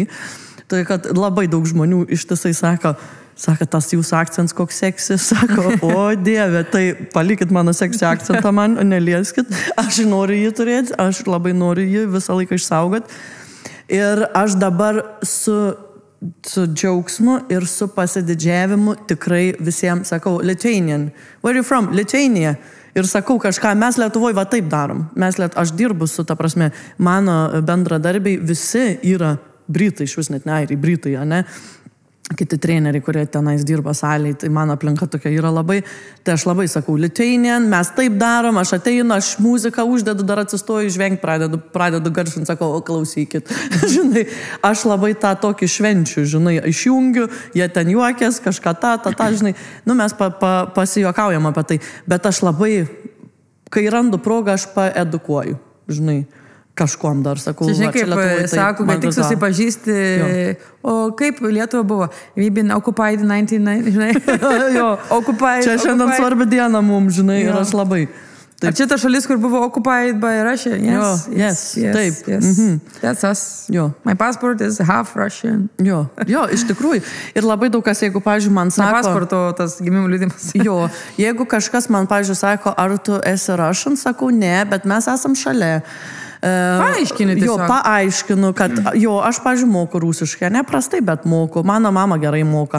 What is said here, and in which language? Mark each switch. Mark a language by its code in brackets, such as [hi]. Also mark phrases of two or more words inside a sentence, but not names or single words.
[lt] Tai, kad labai daug žmonių ištisai sako, tas jūsų akcents koks seksi, sako, o dieve, tai palikit mano seksi akcentą man, nelieskit, aš noriu jį turėti, aš labai noriu jį visą laiką išsaugot. Ir aš dabar su džiaugsmu ir su pasididžiavimu tikrai visiems sakau, Lithuanian. [en] Where are you from? Lithuania. [lt] Ir sakau kažką, mes Lietuvoje va taip darom. Aš dirbu su, ta prasme, mano bendradarbiai visi yra Britai, iš vis net ne airiai, Britai, ne? Kiti treneriai, kurie tenais dirba salėje, tai mano aplinka tokia yra labai, tai aš labai sakau, Lithuanian, mes taip darom, aš ateinu, aš muziką uždedu, dar atsistoju, žvengti, pradedu garšinti, sakau, klausykit, žinai, aš labai tą tokį švenčių, žinai, išjungiu, jie ten juokės, kažką tą, žinai, mes pasijuokaujam apie tai, bet aš labai, kai randu progą, aš paedukuoju, žinai. Kažkuom dar, sakau. Čia kaip sako, kad tik susipažįsti, o kaip Lietuva buvo? [en] We've been occupied 1990, [lt] žinai? Jo, occupied. Čia šiandien svarbi diena mums, žinai, ir aš labai. Ar čia ta šalis, kur buvo [en] occupied by Russia? [lt] Yes, taip. [en] That's us. [lt] Jo. [en] My passport is half Russian. [lt] Jo, iš tikrųjų. Ir labai daug kas, jeigu, pavyzdžiui, man sako... Ne pasporto, tas gimimų liudimas. Jo, jeigu kažkas man, pavyzdžiui, sako, ar tu esi Russian, sakau, ne, bet mes esam šalia. Paaiškini tiesiog. Jo, paaiškinu, kad aš, pavyzdžiui, moku rusiškai, neprastai, bet moku, mano mama gerai moka.